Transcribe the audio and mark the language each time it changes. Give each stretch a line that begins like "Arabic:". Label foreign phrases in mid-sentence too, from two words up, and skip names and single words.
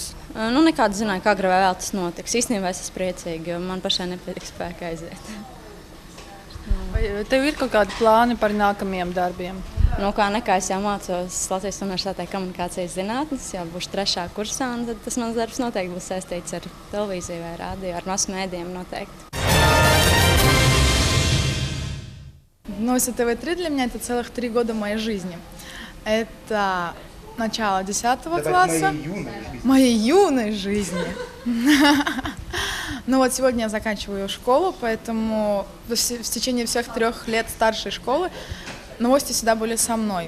Latvian: Nu, nekāda zināja, kā agrāk vai vēl tas notiks. Īstenībā es esmu priecīga, jo man pašai nepietiek spēka aiziet. Vai tev ir kaut kādi plāni par nākamajiem darbiem? Nu, kā nekā es jau mācos Latvijas Universitātē komunikācijas zinātnes, jau būšu 3. kursā, un tad tas mans darbs noteikti būs saistīts ar televīziju vai rādio, ar mass-mēdiem noteikti.
Russian: Новости ТВ3 для меня это целых 3 года моей жизни. Это начало 10 класса. Моей юной жизни. Ну вот сегодня я заканчиваю школу, поэтому в течение всех 3 лет старшей школы новости всегда были со мной.